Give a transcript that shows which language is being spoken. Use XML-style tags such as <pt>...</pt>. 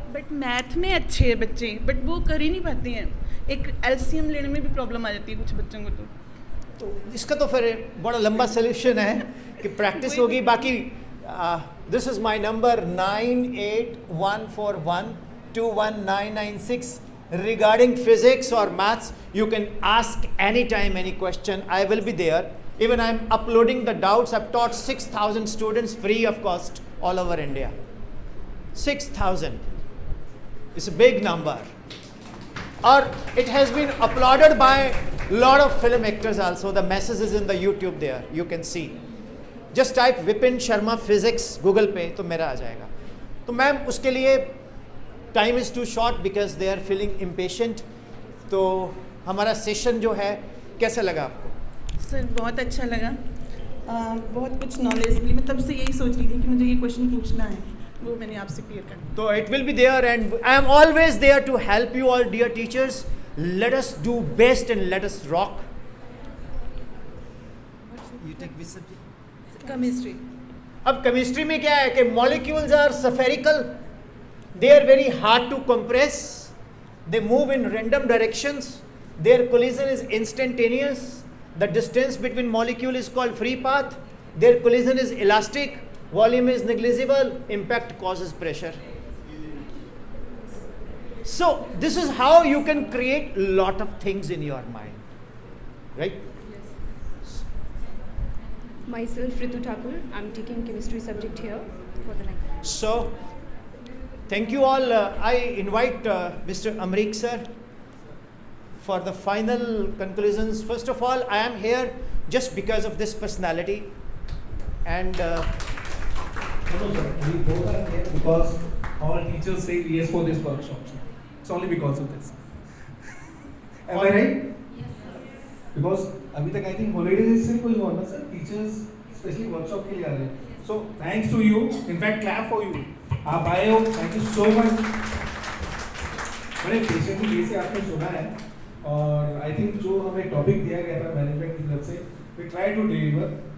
<hi>But math में अच्छे हैं बच्चे, बट वो कर ही नहीं पाते हैं. एक एलसीएम लेने में भी प्रॉब्लम आ जाती है कुछ बच्चों को. तो इसका तो फिर बड़ा लंबा सोल्यूशन है कि प्रैक्टिस होगी.</hi> <en>बाकी this is my number 9814121996 regarding physics or maths. You can ask anytime any question. I will be there. Even I am uploading the doubts. I've taught 6,000 students free of cost all over India. 6,000. It's a big number. Or it has been uploaded by lot of film actors also. The message is in the YouTube there. You can see. Just type Vipin Sharma Physics Google</en> <hi>पे तो मेरा आ जाएगा. तो ma'am उसके लिए</hi> <en>Time is too short because they are feeling impatient.</en> <hi>तो हमारा session जो है कैसा लगा आपको? सर बहुत अच्छा लगा. बहुत कुछ नॉलेज मिली. मैं तब से यही सोच रही थी कि मुझे ये क्वेश्चन पूछना है, वो मैंने आपसे क्लियर कर.</hi> <en>तो it will be there and I am always there to help you all dear teachers. Let us do best and let us rock. You take which subject? Chemistry.</en> <hi>अब केमिस्ट्री में क्या है कि</hi> <en>Molecules are spherical. They are very hard to compress. They move in random directions. Their collision is instantaneous. The distance between molecule is called free path. Their collision is elastic. Volume is negligible. Impact causes pressure. So this is how you can create lot of things in your mind, right? Myself Ritu Thakur. I'm taking chemistry subject here for the language. So thank you all. I invite Mr. Amrik sir for the final conclusions. First of all, I am here just because of this personality. And No, sir, we both are here because all teachers say yes for this workshop. It's only because of this. Am I right? Yes, sir.</en> <hi>Because अभी तक</hi> <en>I think</en> <hi>holidays से कोई हुआ ना sir. Teachers especially workshop के लिए आ रहे हैं.</hi> <en>So thanks to you. In fact, clap for you.</en> <hi>आप आए हो,</hi> <en>Thank you so much.</en> <hi>बड़े पेशेंटली से आपने सुना है और</hi> <en>I think</en> <hi>जो हमें टॉपिक दिया गया था मैनेजमेंट की तरफ से</hi> <en>We try to deliver.</en>